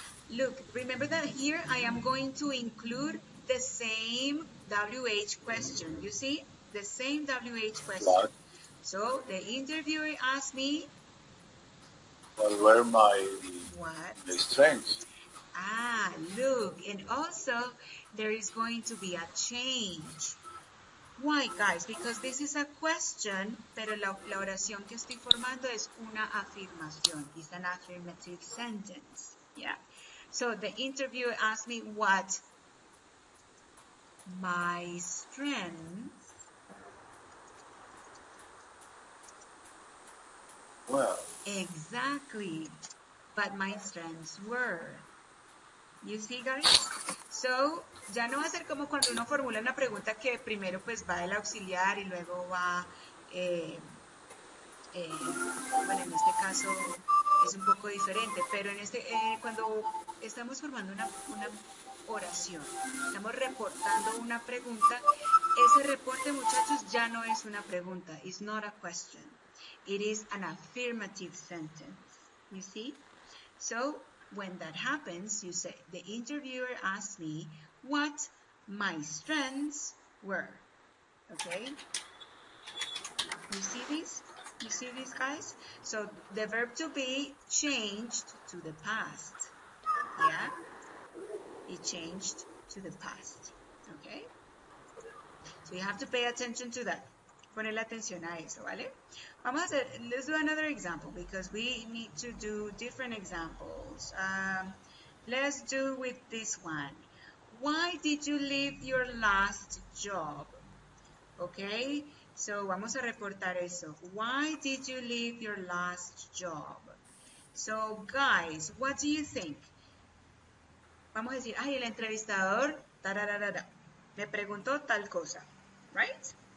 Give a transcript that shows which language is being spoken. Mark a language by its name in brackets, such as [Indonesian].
[English] Look, remember that here I am going to include the same WH question. You see? The same WH question. What? So the interviewer asked me, what were my strengths? Look, and also there is going to be a change. Why, guys? Because this is a question, [Spanish] pero la oración que estoy formando es una afirmación. [English] It's an affirmative sentence. Yeah. So the interviewer asked me what my strengths. Well. Exactly. What my strengths were. You see, guys? [Spanish] So, ya no va a ser como cuando uno formula una pregunta que primero pues va el auxiliar y luego va, bueno, en este caso es un poco diferente, pero en cuando estamos formando una oración, estamos reportando una pregunta, ese reporte, muchachos, ya no es una pregunta, [English] it's not a question, it is an affirmative sentence, you see? So, when that happens, you say, the interviewer asked me what my strengths were. Okay? You see this? You see these, guys? So the verb to be changed to the past. Yeah? It changed to the past. Okay? So you have to pay attention to that. [Spanish] Ponerle atención a eso, ¿vale? Vamos a hacer, [English] let's do another example because we need to do different examples. Let's do with this one. Why did you leave your last job? [Spanish] Okay, so vamos a reportar eso. [English] Why did you leave your last job? So, guys, what do you think? [Spanish] Vamos a decir, ay, el entrevistador, tararara, me preguntó tal cosa, right?